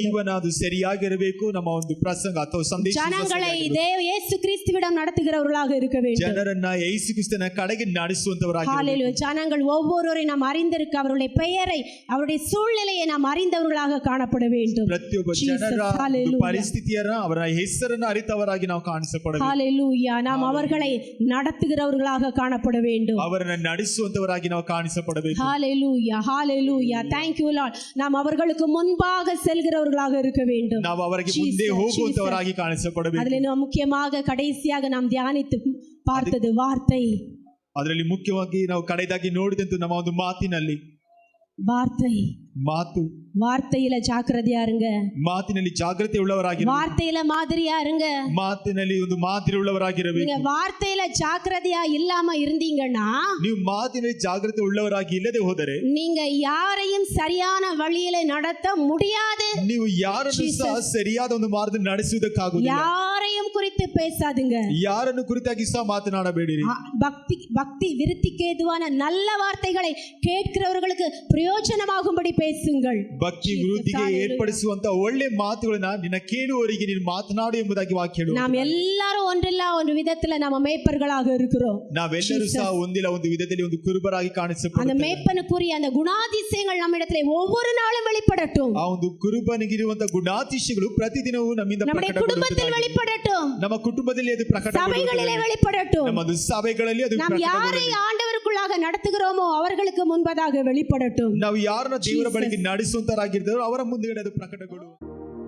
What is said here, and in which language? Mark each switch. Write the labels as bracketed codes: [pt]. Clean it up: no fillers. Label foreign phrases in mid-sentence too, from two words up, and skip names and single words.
[kn] ಜೀವನ ಅದು ಸರಿಯಾಗಿರಬೇಕು. ನಮ್ಮ ಒಂದು ಪ್ರಸಂಗ ಅಥವಾ ಸಂದೇಶ [ta] ஜனங்களை இயேசு கிறிஸ்துவிடம் நடத்துகிறவர்களாக இருக்க வேண்டும். [kn] ಜನರನ್ನ ಯೇಸು ಕ್ರಿಸ್ತನ ಕಡೆಗೆ ನಡೆಸುವಂತವರಾಗಿ. [ta] ஹalleluya. ஜனங்கள் ஒவ்வொருவரையும் நாம் அறிந்திருக்க, அவருடைய பெயரை, அவருடைய சூழ்நிலையை நாம் அறிந்தவர்களாக காணப்பட வேண்டும். [kn] ಪ್ರತಿಯೊಬ್ಬ ಜನರ ಪರಿಸ್ಥಿತಿಯನ್ನ, ಅವರ ಹೆಸರನ್ನು ಅರಿತವರಾಗಿ ನಾವು ಕಾಣಿಸಪಡಬೇಕು. [ta] ஹalleluya. நாம் அவர்களுக்கு அவர்களை நடத்துகிறவர்களாக காணப்பட வேண்டும். [kn] ಅವರನ್ನು ನಡೆಸುವಂತವರಾಗಿ ನಾವು ಕಾಣಿಸಪಡಬೇಕು. [en] ஹalleluya ஹalleluya thank you lord. [ta] நாம் அவர்களுக்கு முன்பாக செல்கிறவர்களாக இருக்க வேண்டும். [kn] ನಾವು ಅವರಿಗೆ ಮುಂದೆ ಹೋಗುವಂತವರಾಗಿ ಕಾಣಿಸಪಡಬೇಕು. [ta] அதிலே நாம் முக்கியமாக கடைசியாக நாம் தியானித்து பார்த்தது வார்த்தை. [kn] ಅದರಲ್ಲಿ ಮುಖ್ಯವಾಗಿ ನಾವು ಕಡೆದಾಗಿ ನೋಡಿದಂತ ನಮ್ಮ ಒಂದು ಮಾತಿನಲ್ಲಿ [ta] வார்த்தை [kn] ಮಾತು [ta] வார்த்தையில ஜாக்கிரதையா இருங்க. [kn] ಮಾತಿನಲ್ಲಿ ಜಾಗೃತಿ ಉಳ್ಳವರಾಗಿ [ta] வார்த்தையில மாதிரியா இருங்க. [kn] ಮಾತಿನಲ್ಲಿ ಒಂದು ಮಾದರಿ ಉಳ್ಳವರಾಗಿರಬೇಕು. [ta] நீங்க வார்த்தையில ஜாக்கிரதையா இல்லாம இருந்தீங்கன்னா, [kn] ನೀವು ಮಾತಿನಲ್ಲಿ ಜಾಗೃತಿ ಉಳ್ಳವರಾಗಿ ಇಲ್ಲದೆ ಹೋದರೆ [ta] நீங்க யாரையும் சரியான வழியில நடத்த முடியாது. [kn] ನೀವು ಯಾರನ್ನು ಸಹ ಸರಿಯಾದ ಒಂದು ಮಾರ್ಗದಲ್ಲಿ ನಡೆಸುವುದಕ್ಕಾಗುವುದಿಲ್ಲ. [ta] யாரையும் குறித்து பேசாதுங்க. [kn] ಯಾರನ್ನು ಕುರಿತಾಗಿ ಸಹ ಮಾತನಾಡಬೇಡಿರಿ. [ta] பக்தி விருத்திக்கு ஏதுவான நல்ல வார்த்தைகளை கேட்கிறவர்களுக்கு பிரயோஜனமாகும்படி பேசுங்கள். [kn] ಭಕ್ತಿ ವೃದ್ಧಿಗೆ ಏರ್ಪಡಿಸುವಂತ ಒಳ್ಳೆ ಮಾತುಗಳನ್ನ ನಿನ್ನ ಕೇಳುವವರಿಗೆ ನೀನು ಮಾತನಾಡು ಎಂಬುದಾಗಿ ವಾಕ್ಯ ಹೇಳುತ್ತದೆ. [ta] நாம் எல்லாரும் ஒன்றிಲ್ಲ ஒரு விதத்துல நம்ம மேய்ப்பர்களாக இருக்கிறோம். [kn] ನಾವೆಲ್ಲರೂ ಸಹ ಒಂದಿಲ್ಲ ಒಂದು ವಿಧದಲ್ಲಿ ಒಂದು ಕುರುಬರಾಗಿ [ta] அந்த [kn] ಕಾಣಿಸಿಕೊಳ್ಳುತ್ತೇವೆ. [ta] மேய்ப்பனுக்குரிய அந்த குணாதிசயங்கள் நம்மிடத்திலே ஒவ்வொரு நாளும் வெளிப்படட்டும். [kn] ಆ ಒಂದು ಕುರುಬನಿಗಿರುವಂತ ಗುಣಾತಿಶಯಗಳು ಪ್ರತಿದಿನವೂ ನಮ್ಮಿಂದ [ta] நம்முடைய குடும்பத்தில் வெளிப்படட்டும். [kn] ನಮ್ಮ ಕುಟುಂಬದಲ್ಲಿ ಅದು [ta] சபைகளிலே [kn] ಪ್ರಕಟಗೊಳ್ಳುತ್ತದೆ. [ta] வெளிப்படட்டும். [kn] ನಮ್ಮ ಒಂದು ಸಭೆಗಳಲ್ಲಿ ಅದು [ta] நாம் யாரை ஆண்டவருக்குள்ளாக நடத்துகிறோமோ அவர்களுக்கு முன்பதாக வெளிப்படட்டும். [kn] ನಾವು ಯಾರನ್ನ ದೇವರ ಬಳಿಗೆ ನಡೆಸುವಂತರಾಗಿರ್ತಾರೋ ಅವರ ಮುಂದೆ ಅದು ಪ್ರಕಟಗೊಳ್ಳುವುದು.